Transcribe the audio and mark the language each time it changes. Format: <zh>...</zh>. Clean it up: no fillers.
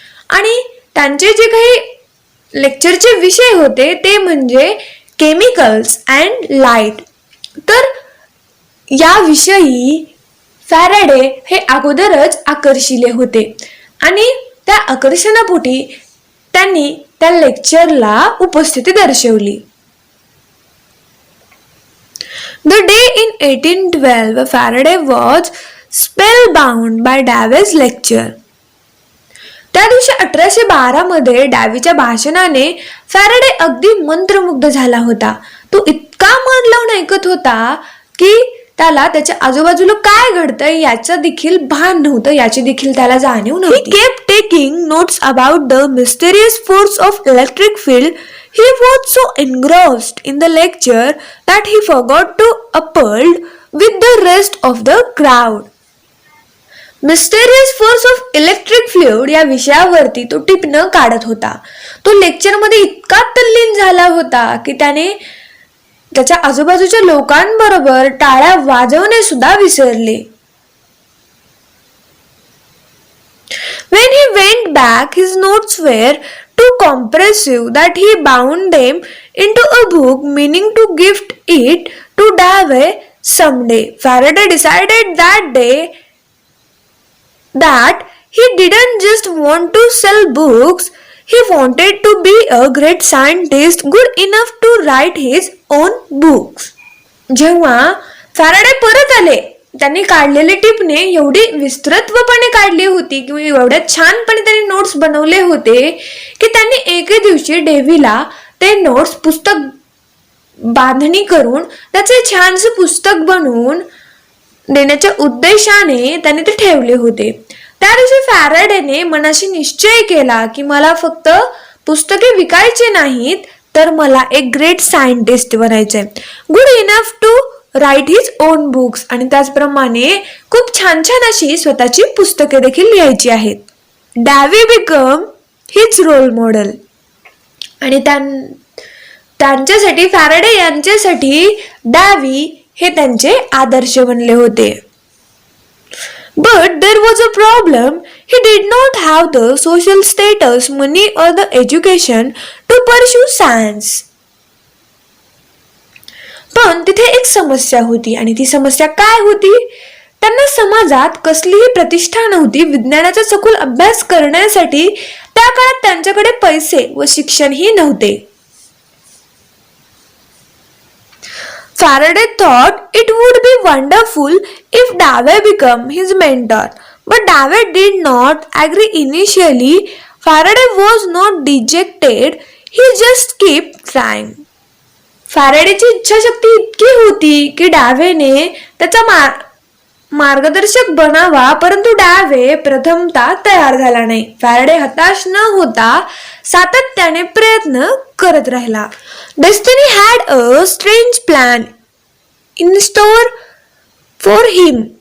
<mr>आणि त्यांचे जे काही लेक्चरचे विषय होते ते म्हणजे</mr> <en>Chemicals and light.</en> <mr>तर या विषयी फॅरेडे हे अगोदरच आकर्षिले होते आणि त्या आकर्षणापोटी त्यांनी त्या लेक्चरला उपस्थिती दर्शवली.</mr> <en>The day in 1812 Faraday was spellbound by Davy's lecture.</en> <mr>त्या दिवशी 1812 मध्ये डावीच्या भाषणाने फॅरेडे अगदी मंत्रमुग्ध झाला होता. तो इतका मन लावून ऐकत होता की त्याला त्याच्या आजूबाजूला काय घडतंय याचं देखील भान नव्हतं, याची देखील त्याला जाणीव नव्हती.</mr> <en>He kept taking notes about the mysterious force of electric field. He was so engrossed in the lecture that he forgot to uphold with the rest of the crowd. Mysterious force of electric fluid</en> <mr>या विषयावरती तो टिपणं काढत होता. तो लेक्चरमध्ये इतका तल्लीन झाला होता की त्याने त्याच्या आजूबाजूच्या लोकांबरोबर टाळ्या वाजवणे सुद्धा विसरले.</mr> <en>When he went back, his notes were too compressive that he bound them into a book, meaning to gift it to Davy someday. Faraday decided that day that he didn't just want to sell books, he wanted to be a great scientist, good enough to write his own books.</en> <mr>जेव्हा Faraday परत आले, त्यांनी काढलेले टिपणे एवढी विस्तृतपणे काढली होती किंवा एवढ्या छानपणे त्यांनी नोट्स बनवले होते की त्यांनी एके दिवशी डेव्हीला ते नोट्स पुस्तक बांधणी करून त्याचे छानसे पुस्तक बनवून देण्याच्या उद्देशाने त्यांनी ते ठेवले होते. त्या दिवशी फॅराडेने मनाशी निश्चय केला की मला फक्त पुस्तके विकायचे नाहीत, तर मला एक ग्रेट सायंटिस्ट बनायचंय,</mr> <en>good enough to write his own books,</en> <mr>आणि त्याचप्रमाणे खूप छान छान अशी स्वतःची पुस्तके देखील लिहायची आहेत.</mr> <en>Davy become his role model,</en> <mr>आणि त्यांच्यासाठी फॅराडे यांच्यासाठी डावी हे त्यांचे आदर्श बनले होते.</mr> <en>But there was a problem. He did not have the social status, money or the education to pursue science.</en> <mr>पण तिथे एक समस्या होती, आणि ती समस्या काय होती? त्यांना समाजात कसलीही प्रतिष्ठा नव्हती. विज्ञानाचा सखोल अभ्यास करण्यासाठी त्या काळात त्यांच्याकडे पैसे व शिक्षणही नव्हते.</mr> <en>Faraday thought it would be wonderful if Davy became his mentor, but Davy did not agree initially. Faraday was not dejected, he just kept trying.</en> <mr>फॅराडेची इच्छाशक्ती इतकी होती की डावेने त्याचा मार्गदर्शक बनावा, परंतु डावे प्रथमतः तयार झाला नाही. फॅराडे हताश न होता सातत्याने प्रयत्न करत राहिला.</mr> <en>Destiny had a strange plan in store for him.</en>